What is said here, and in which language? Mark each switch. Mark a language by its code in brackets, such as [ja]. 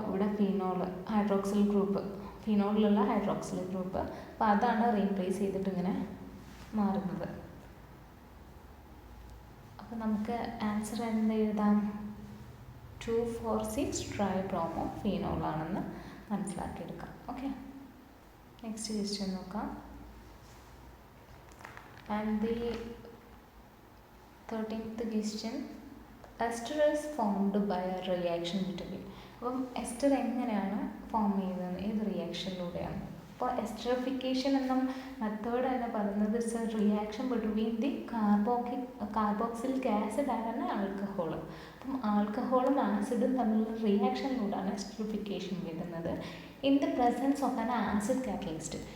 [ml] ഇവിടെ phenol hydroxyl group, ഫീനോളിലുള്ള hydroxyl group, അപ്പോൾ അതാണ് റീപ്ലേസ് ചെയ്തിട്ട് ഇങ്ങനെ മാറുന്നത്. അപ്പോൾ നമുക്ക് ആൻസർ എന്ത് എഴുതാം? 2,4,6 try bromo ഫീനോളാണെന്ന് മനസ്സിലാക്കിയെടുക്കാം. Okay, next question നോക്കാം. [en] And the 13th question, ester is formed by a reaction between. [ml] അപ്പം എസ്റ്റർ എങ്ങനെയാണ് ഫോം ചെയ്യുന്നത്? ഏത് റിയാക്ഷനിലൂടെയാണ്? അപ്പോൾ എസ്റ്ററിഫിക്കേഷൻ എന്ന മെത്തേഡ് തന്നെ പറയുന്നത് [en] It's a reaction between the carboxylic acid and alcohol. [ml] അപ്പം ആൽക്കഹോളും ആസിഡും തമ്മിലുള്ള റിയാക്ഷനിലൂടെയാണ് എസ്റ്ററിഫിക്കേഷൻ വരുന്നത് [en] In the presence of an acid catalyst.